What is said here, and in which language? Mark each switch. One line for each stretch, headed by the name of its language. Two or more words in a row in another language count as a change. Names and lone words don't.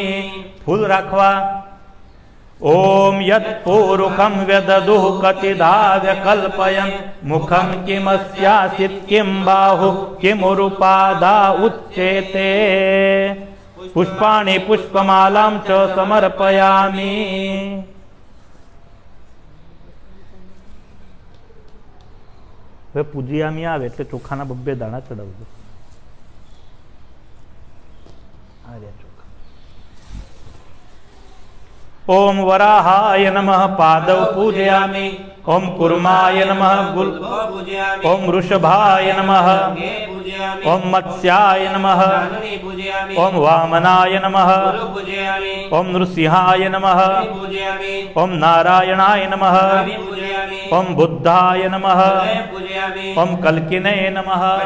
Gujarati: ફૂલ રખવા।
Sanskrit: ओम यत्पूरुखं व्यददुः कतिधा व्यकल्पयन् मुखं किमस्यासित् किं बाहु किमुरुपादा उच्येते। पुष्पाणि पुष्पमालां च समर्पयामि।
Gujarati: હવે પૂજ્યામી આવે એટલે ચોખાના બબ્બે દાણા ચડાવજો। આ રહ્યા ચોખા।
Sanskrit: ओम वराहाय नमः पादौ पूजयामि। ओम कुर्माय नमः ओम वृषभाय नमः ओम मत्स्याय नमः ओम वामनाय नमः ओम नृसिंहाय नमः ओम नारायणाय नमः ओम बुद्धाय नमः ओम कल्किने नमः